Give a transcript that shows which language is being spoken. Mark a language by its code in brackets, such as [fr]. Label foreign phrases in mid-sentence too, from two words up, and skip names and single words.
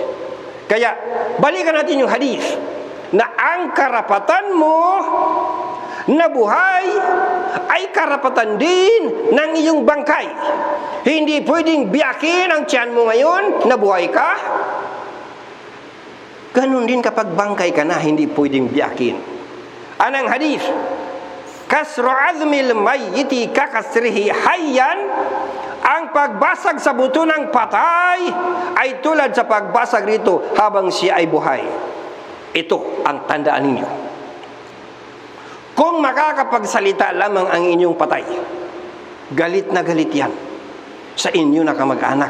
[tl] Kaya, balikan natin yung hadith na ang karapatan mo na buhay ay karapatan din ng iyong bangkay. Hindi pwedeng biyakin ang tiyan mo ngayon na buhay ka. Ganun din kapag bangkay ka na, hindi pwedeng biyakin. Anong hadith? [ar] كسر عظم الميت ككسره حيا, [tl] ang pagbasag sa buto ng patay ay tulad sa pagbasag rito habang siya ay buhay. Ito ang tandaan ninyo. Kung makakapagsalita lamang ang inyong patay, galit na galit yan sa inyo na kamag-anak.